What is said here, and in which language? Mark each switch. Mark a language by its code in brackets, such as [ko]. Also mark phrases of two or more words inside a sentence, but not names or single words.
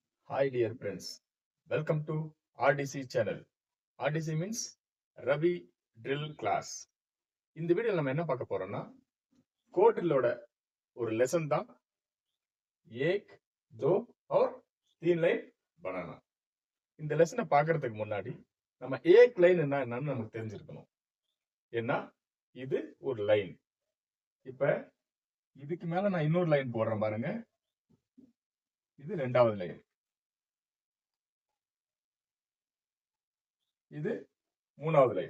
[en] Hi dear friends, welcome to RDC channel. RDC means Ravi Drill Class. [ta] இந்த வீடியோல நம்ம என்ன பார்க்க போறோம்னா கோட் ட்ரில்லோட ஒரு லெசன் தான் [hi] एक दो और तीन लाइन बनाना. [ta] இந்த லெசனை பார்க்கறதுக்கு முன்னாடி நம்ம ஏக் லைன் என்னன்னு நமக்கு தெரிஞ்சிருக்கணும். ஏன்னா இது ஒரு லைன். இப்ப இதுக்கு மேல நான் இன்னொரு லைன் போடுறேன் பாருங்க. இது ரெண்டாவது லைன். இது மூணாவது லைன்.